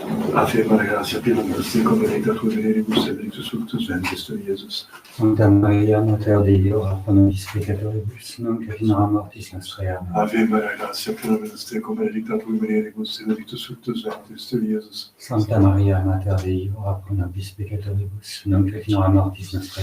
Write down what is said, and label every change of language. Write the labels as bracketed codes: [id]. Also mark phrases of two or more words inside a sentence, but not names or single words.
[la] Ave Maria, grazia piena, Signore benedicta tu in mulieribus et benedictus fructus ventris tui, Iesus. Santa Maria, Mater Dei, ora pro nobis peccatoribus, nunc et in hora mortis nostrae. Amen. Ave Maria, grazia piena, benedicta tu in mulieribus et benedictus fructus ventris tui, Iesus. Santa Maria, Mater Dei, ora pro nobis peccatoribus, nunc et in hora mortis nostrae.